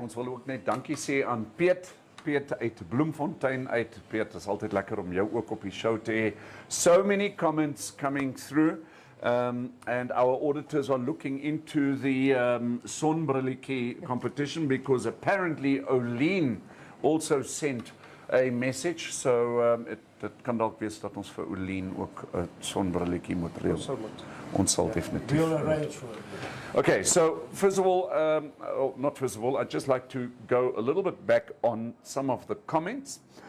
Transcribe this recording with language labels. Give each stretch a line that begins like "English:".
Afrikaans: Ons wil ook net dankie sê aan Piet uit Bloemfontein uit. Piet, is altyd lekker om jou ook op die show te hê.
English: So many comments coming through. And our auditors are looking into the Sonbrilletjie competition because apparently Oline also sent a message.
Afrikaans: So dit kan dalk wees dat ons vir Oline ook 'n sonbrilletjie moet reël. Ons sal definitief.
English: We'll arrange for it. Okay, so first of all, not first of all, I'd just like to go a little bit back on some of the comments.